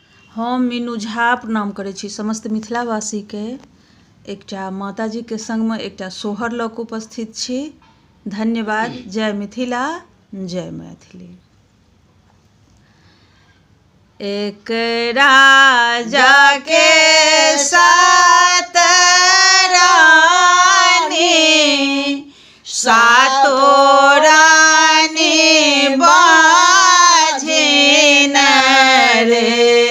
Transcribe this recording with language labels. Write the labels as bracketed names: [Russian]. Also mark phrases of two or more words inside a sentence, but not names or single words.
[Maithili] हम मीनू झा प्रणाम करै छी समस्त मिथिलावासीके। एकटा माताजीके संगमे एकटा सोहर लऽ कऽ उपस्थित छी। धन्यवाद। जय मिथिला, जय मैथिली। एक राजा के सात रानी, सातो रानी बाझिन रे।